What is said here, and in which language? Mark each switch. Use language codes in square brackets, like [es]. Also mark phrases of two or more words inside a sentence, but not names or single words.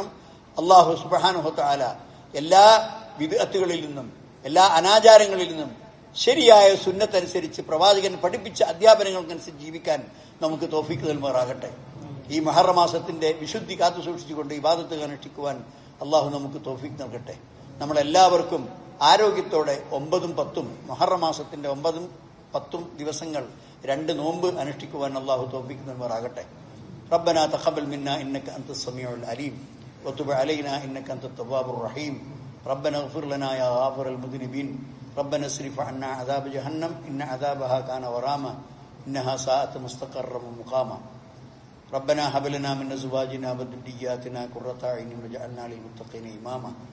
[ar] الله سبحانه وتعالى [ml] എല്ലാ വിദ്അത്തുകളിൽ നിന്നും എല്ലാ അനാചാരങ്ങളിൽ നിന്നും ശരിയായ സുന്നത്തനുസരിച്ച് പ്രവാചകൻ പഠിപ്പിച്ച അധ്യാപനങ്ങൾക്കനുസരിച്ച് ജീവിക്കാൻ നമുക്ക് തൗഫീഖ് നൽകുമാറാകട്ടെ. ഈ മുഹറം മാസത്തിന്റെ വിശുദ്ധി കാത്തു സൂക്ഷിച്ചുകൊണ്ട് ഇബാദത്ത് അനുഷ്ഠിക്കുവാൻ അള്ളാഹു നമുക്ക് തൗഫീഖ് നൽകട്ടെ. നമ്മളെല്ലാവർക്കും ആരോഗ്യത്തോടെ 9ഉം 10ഉം മുഹറം മാസത്തിന്റെ 9ഉം 10ഉം ദിവസങ്ങൾ 2 നോമ്പ് അനുഷ്ഠിക്കുവാൻ അള്ളാഹു തൗഫീഖ് നൽകുമാറാകട്ടെ. [ar] ربنا تقبل منا إنك أنت السميع العليم وتب علينا إنك أنت التواب الرحيم. ربنا اغفر لنا يا غافر المذنبين. ربنا اصرف عنا عذاب جهنم إن عذابها كان غراما إنها ساءت مستقرا ومقاما. ربنا هب لنا من أزواجنا وذرياتنا قرة أعين واجعلنا للمتقين إماما.